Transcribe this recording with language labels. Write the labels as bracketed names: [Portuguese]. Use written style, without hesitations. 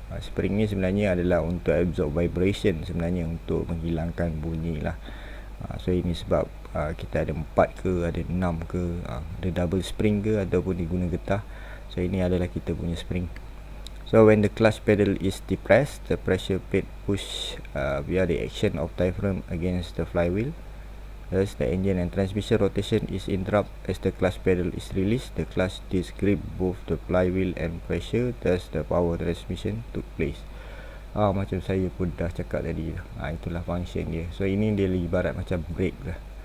[Malay] Spring ni sebenarnya adalah untuk [English] absorb vibration, [Malay] sebenarnya untuk menghilangkan bunyi lah. So ini sebab kita ada 4 ke, ada 6 ke, ada double spring ke ataupun diguna getah. So ini adalah kita punya spring. [English] So when the clutch pedal is depressed, the pressure plate push via the action of diaphragm against the flywheel. Thus the engine and transmission rotation is interrupted as the clutch pedal is released. The clutch disc grip both the flywheel and pressure. Thus the power transmission took place. [Malay] Macam saya pun dah cakap tadi, itulah function dia. So ini dia ibarat macam brake lah.